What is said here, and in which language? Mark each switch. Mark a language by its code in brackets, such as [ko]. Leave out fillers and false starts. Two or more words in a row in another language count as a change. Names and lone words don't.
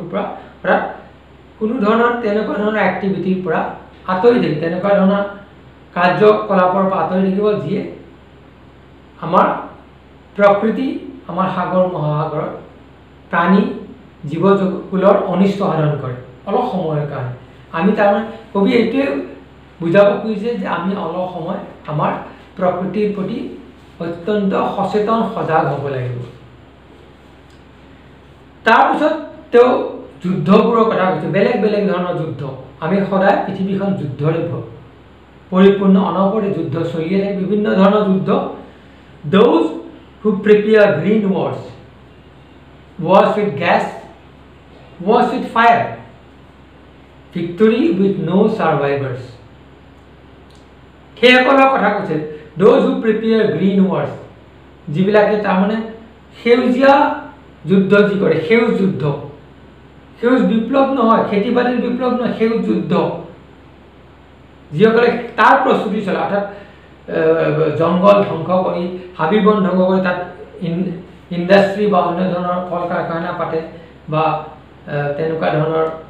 [as] পৰা অৰ্থাৎ কোনো ধৰণৰ তেনেকুৱা ধৰণৰ এক্টিভিটিৰ পৰা আঁতৰি থাকিব তেনেকুৱা ধৰণৰ কাৰ্যকলাপৰ পৰা আঁতৰি থাকিব যিয়ে আমাৰ প্ৰকৃতি আমাৰ সাগৰ মহাসাগৰৰ প্ৰাণী জীৱ-জগতৰ অনিষ্ট সাধন কৰে অলপ সময়ৰ কাৰণে আমি তাৰমানে কবি এইটোৱে বুজাব খুজিছে যে আমি অলপ সময় আমাৰ প্ৰকৃতিৰ প্ৰতি অত্যন্ত সচেতন সজাগ হ'ব লাগিব তাৰপিছত তেওঁ যুদ্ধবোৰৰ কথা কৈছে বেলেগ বেলেগ ধৰণৰ যুদ্ধ আমি সদায় পৃথিৱীখন যুদ্ধৰে পৰিপূৰ্ণ অনবৰতে যুদ্ধ চলিয়ে থাকে বিভিন্ন ধৰণৰ যুদ্ধ [en] those who prepare green wars with gas wars with fire victory with no survivors [as] সেইসকলৰ কথা কৈছে [en] those who prepare green wars [as] যিবিলাকে তাৰমানে সেউজীয়া যুদ্ধ যি কৰে সেউজ যুদ্ধ সেউজ বিপ্লৱ নহয় খেতি বাতিৰ বিপ্লৱ নহয় সেউজ যুদ্ধ যিসকলে তাৰ প্ৰস্তুতি চলাই অৰ্থাৎ জংগল ধ্বংস কৰি হাবি বন ধ্বংস কৰি তাত ইণ্ডাষ্ট্ৰী বা অন্য ধৰণৰ কল কাৰখানা পাতে বা তেনেকুৱা ধৰণৰ